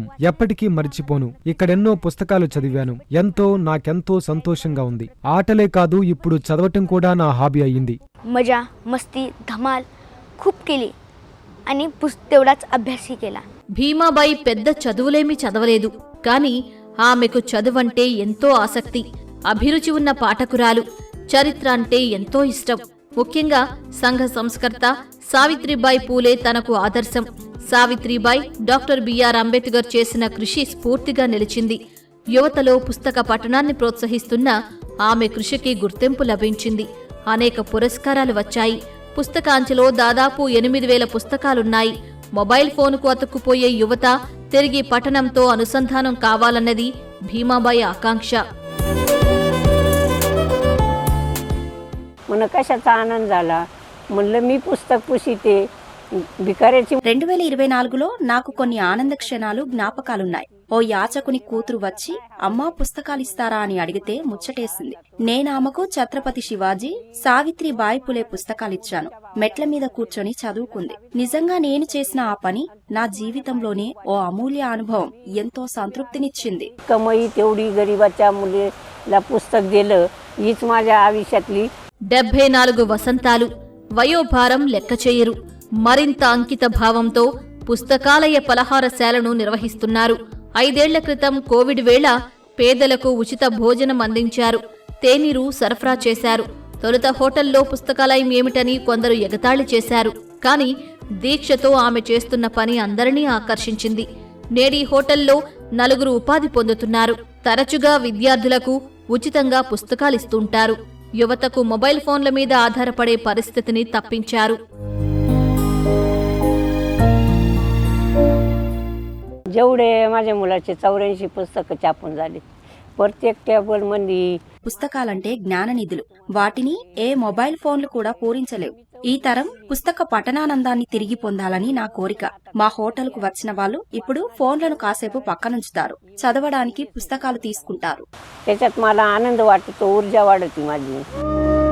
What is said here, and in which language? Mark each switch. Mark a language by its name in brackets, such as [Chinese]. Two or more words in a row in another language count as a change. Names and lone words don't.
[Telugu] ఎప్పటికీ మర్చిపోను. ఇక్కడెన్నో పుస్తకాలు చదివాను. నాకెంతో సంతోషంగా ఉంది. ఆటలే కాదు, ఇప్పుడు చదవటం కూడా నా హాబీ అయ్యింది. [Marathi] मजा, मस्ती, धमाल खूप केली आणि तेवढाच अभ्यासही केला. [Telugu] భీమాబాయి పెద్ద చదువులేమీ చదవలేదు. కాని ఆమెకు చదువంటే ఎంతో ఆసక్తి. అభిరుచి ఉన్న పాఠకురాలు. చరిత్ర అంటే ఎంతో ఇష్టం. ముఖ్యంగా సంఘ సంస్కర్త సావిత్రిబాయి పూలే తనకు ఆదర్శం. సావిత్రిబాయి డాక్టర్ బిఆర్ అంబేద్కర్ చేసిన కృషి స్ఫూర్తిగా నిలిచింది. యువతలో పుస్తక పఠనాన్ని ప్రోత్సహిస్తున్న ఆమె కృషికి గుర్తింపు లభించింది. అనేక పురస్కారాలు వచ్చాయి. పుస్తకాంచలో దాదాపు 8,000 పుస్తకాలున్నాయి. మొబైల్ ఫోనుకు అతుక్కుపోయే యువత తిరిగి పఠనంతో అనుసంధానం కావాలన్నది భీమాబాయి ఆకాంక్ష. [Marathi] मला कशाचा आनंद झाला म्हणलं मी पुस्तक पुसिते भिकाऱ्याची. [Telugu] 2024లో నాకు కొన్ని ఆనంద క్షణాలు జ్ఞాపకాలున్నాయి. ఓ యాచకుని కూతురు వచ్చి అమ్మా పుస్తకాలిస్తారా అని అడిగితే ముచ్చటేసింది. నేనామెకు ఛత్రపతి శివాజీ, సావిత్రిబాయి పులే పుస్తకాలిచ్చాను. మెట్ల మీద కూర్చొని చదువుకుంది. నిజంగా నేను చేసిన ఆ పని నా జీవితంలోనే ఓ అమూల్య అనుభవం. ఎంతో సంతృప్తినిచ్చింది. [Marathi] कमाई तेवढी गरिबाच्या मुलीला पुस्तक दिलं हीच माझ्या आयुष्यातली. [Telugu] 74 వసంతాలు. వయోభారం లెక్క చేయరు. మరింత అంకిత భావంతో పుస్తకాలయ పలహారశాలను నిర్వహిస్తున్నారు. 5 ఏళ్ల క్రితం కోవిడ్ వేళ పేదలకు ఉచిత భోజనం అందించారు. తేనీరు సరఫరా చేశారు. తొలుత హోటల్లో పుస్తకాలయం ఏమిటని కొందరు ఎగతాళి చేశారు. కాని దీక్షతో ఆమె చేస్తున్న పని అందరినీ ఆకర్షించింది. నేడీ హోటల్లో 4 ఉపాధి పొందుతున్నారు. తరచుగా విద్యార్థులకు ఉచితంగా పుస్తకాలిస్తుంటారు. యువతకు మొబైల్ ఫోన్ల మీద ఆధారపడే పరిస్థితిని తప్పించారు. [Marathi] जेवढे माझ्या मुलाचे 84 पुस्तकं छापून झाली. प्रत्येक टेबल मध्ये [Telugu] పుస్తకాలంటే జ్ఞాననిధులు. వాటిని ఏ మొబైల్ ఫోన్లు కూడా పూరించలేవు. ఈ తరం పుస్తక పఠనానందాన్ని తిరిగి పొందాలని నా కోరిక. మా హోటల్కు వచ్చిన వాళ్ళు ఇప్పుడు ఫోన్లను కాసేపు పక్కనుంచుతారు. చదవడానికి పుస్తకాలు తీసుకుంటారు. [Marathi] त्याच्यात मला आनंद वाटतो, ऊर्जा वाढते माझी.